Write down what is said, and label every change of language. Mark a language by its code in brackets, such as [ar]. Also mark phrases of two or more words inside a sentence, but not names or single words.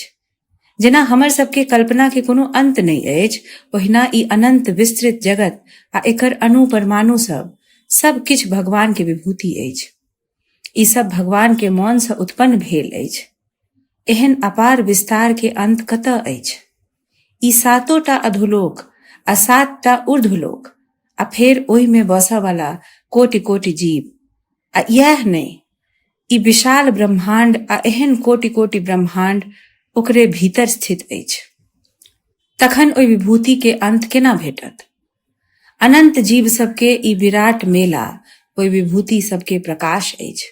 [mai] जेना हमर सबके कल्पना के कोनो अंत नहीं अछि, ओहिना ई अनंत विस्तृत जगत आ एकर अणु परमाणु सब किछ भगवान के विभूति अछि. ई सब भगवान के मौन से उत्पन्न भेल अछि. एहन अपार विस्तार के अंत कतऽ अछि? ई 7टा अधोलोक आ 7टा ऊर्ध्वलोक आ फेर ओहि में बसऽ वाला कोटि कोटि जीव. आ यह नहीं, ई विशाल ब्रह्मांड आ एहन कोटि कोटि ब्रह्मांड ओकरे भीतर स्थित अछि। तखन ओहि विभूति के अंत केना भेटत? अनंत जीव सबके ई विराट मेला ओहि विभूति सबके प्रकाश अछि।